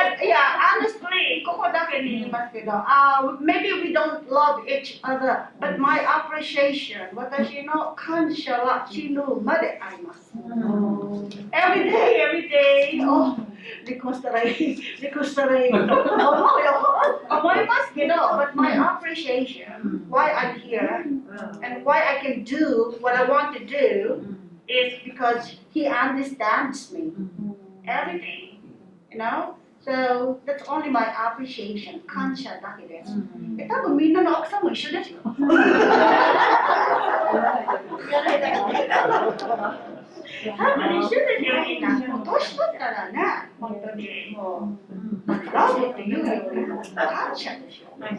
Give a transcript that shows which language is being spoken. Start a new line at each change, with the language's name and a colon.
English: Honestly,
Japanese: ここだけに言いますけど、
English: maybe we don't love each other, but my appreciation,
Japanese: 私の感謝は死ぬまであります。
English: Every day,
Japanese: 離婚したらいいと思いますけど、
English: but my appreciation, why I'm here, and why I can do what I want to do, is because he understands me. Everything, you know? So that's only my appreciation.
Japanese: 感謝だけです。多分みんなの奥さんも一緒ですよ。多分一緒ですよ、みんな。年取ったらね、本当にもう、ラブっていうよりも感謝でしょ。